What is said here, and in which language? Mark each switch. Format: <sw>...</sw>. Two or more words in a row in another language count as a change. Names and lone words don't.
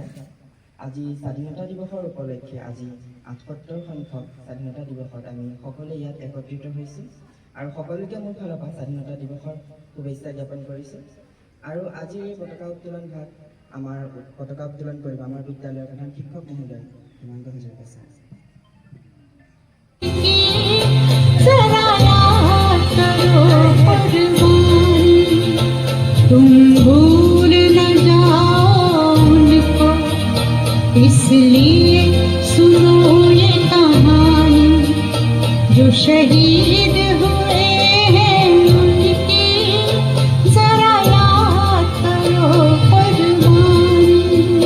<as>আজি স্বাধীনতা দিৱসৰ উপলক্ষে আজি ৭৮ সংখ্যক স্বাধীনতা দিৱসত আমি সকলোৱে ইয়াত একত্ৰিত হৈছোঁ আৰু সকলোকে মোৰ ফালৰ পৰা স্বাধীনতা দিৱসৰ শুভেচ্ছা জ্ঞাপন কৰিছোঁ। আৰু আজিৰ এই পতাকা উত্তোলন ভাগ আমাৰ পতাকা উত্তোলন কৰিব আমাৰ বিদ্যালয়ৰ প্ৰধান শিক্ষক মহোদয় হিমাংক হাজৰিকা ছাৰ।</as> <hi>तुम भूल न जाओ उनको, इसलिए सुनो ये कहानी, जो शहीद हुए हैं उनकी, जरा याद करो कुर्बानी।</hi>